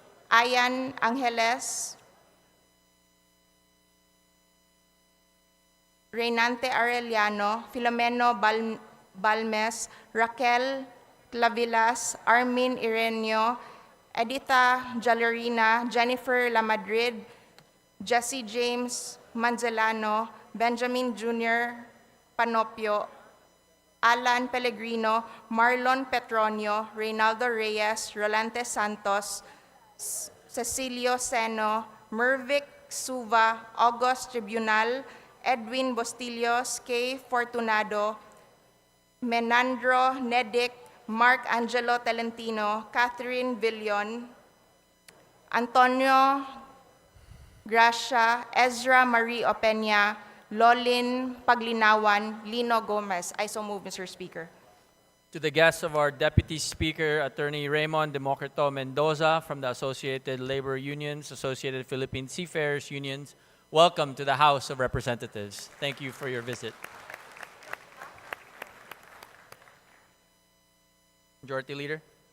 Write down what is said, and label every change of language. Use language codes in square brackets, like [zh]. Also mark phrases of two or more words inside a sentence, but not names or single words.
[en] Ayan Angeles, Reynante Arellano, Filomeno Balmes, Raquel Clavilas, Armin Ireneo, Edita Jalerina, Jennifer Lamadrid, Jesse James Manzelano, Benjamin Jr. Panopio, Alan Pellegrino, Marlon Petronio, Reynaldo Reyes, Rolante Santos, Cecilio Seno, Mervic Suva, August Tribunal, Edwin Bostillos, Kay Fortunado, Menandro Nedic, Mark Angelo Tolentino, Catherine Villon, Antonio Gracia, Ezra Marie Opeña, Lolin Paglinawan, Lino Gomez. I so move, Mr. Speaker. To the guests of our Deputy Speaker, Attorney Raymond Democrito Mendoza from the Associated Labor Unions, Associated Philippine Seafarers Unions, welcome to the House of Representatives. Thank you for your visit. Majority Leader.